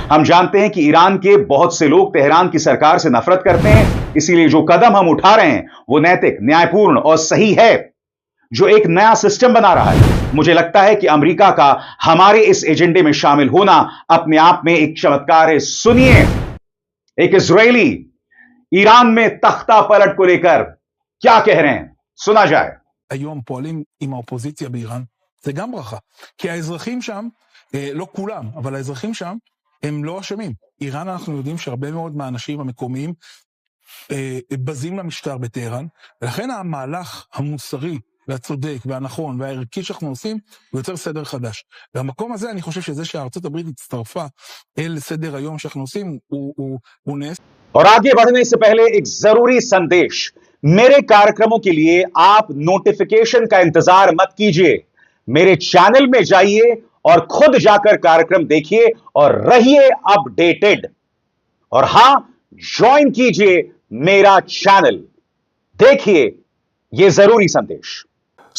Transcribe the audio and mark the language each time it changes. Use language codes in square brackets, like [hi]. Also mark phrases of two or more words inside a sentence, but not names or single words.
[hi] हम जानते हैं कि ईरान के बहुत से लोग तेहरान की सरकार से नफरत करते हैं, इसीलिए जो कदम हम उठा रहे हैं वो नैतिक, न्यायपूर्ण और सही है, जो एक नया सिस्टम बना रहा है। मुझे लगता है कि अमेरिका का हमारे इस एजेंडे में शामिल होना अपने आप में एक चमत्कार है। सुनिए, एक इजरायली ईरान में तख्ता पलट को लेकर क्या कह रहे हैं, सुना जाए। [he] היום פועלים עם האופוזיציה באיראן, זה גם ברכה. כי האזרחים שם, לא כולם, אבל האזרחים שם, הם לא אשמים. איראן אנחנו יודעים שהרבה מאוד מהאנשים המקומיים בזים למשטר בטהרן, ולכן המהלך המוסרי והצודק והנכון והערכי שאנחנו עושים, הוא יוצר סדר חדש. והמקום הזה אני חושב שזה שארצות הברית הצטרפה אל סדר היום שאנחנו עושים, הוא נס. [hi] और आगे बढ़ने से पहले एक जरूरी संदेश, मेरे कार्यक्रमों के लिए आप नोटिफिकेशन का इंतजार मत कीजिए, मेरे चैनल में जाइए और खुद जाकर कार्यक्रम देखिए और रहिए अपडेटेड। और हां, ज्वाइन कीजिए मेरा चैनल, देखिए यह जरूरी संदेश।